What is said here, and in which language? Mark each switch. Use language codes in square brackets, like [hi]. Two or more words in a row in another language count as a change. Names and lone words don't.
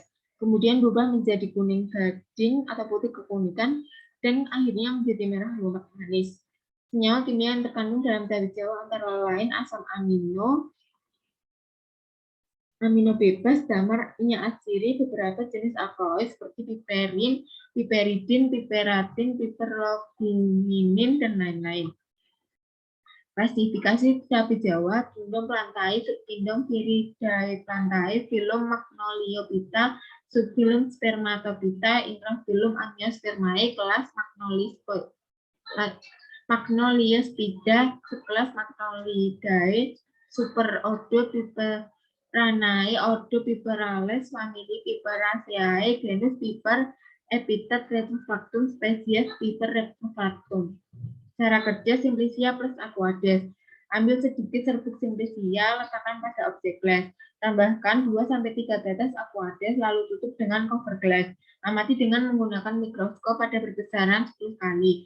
[id] Kemudian berubah menjadi kuning gading atau putih kekuningan, dan akhirnya menjadi merah lunak manis. Senyawa kimia yang terkandung dalam cabai Jawa antara lain asam amino bebas, damar, minyak atsiri, beberapa jenis alkaloid seperti piperin, piperidin, piperatin, piperlogiminin, dan lain-lain. Klasifikasi cabai Jawa, Tindom plantae, subtindom Viridae plantae, filum Magnoliophyta, subfilum Spermatophyta, infrafilum Angiospermae, kelas Magnoliospida, subkelas Magnolidae, superordo Piperanae, ordo Piperales, famili Piperaceae, genus Piper, epitet Retrofractum, spesies Piper Retrofractum. Cara kerja Simplicia plus Aquades. Ambil sedikit serbuk Simplicia, letakkan pada objek gelas. Tambahkan 2-3 tetes Aquades, lalu tutup dengan cover gelas. Amati dengan menggunakan mikroskop pada berbesaran 10 kali.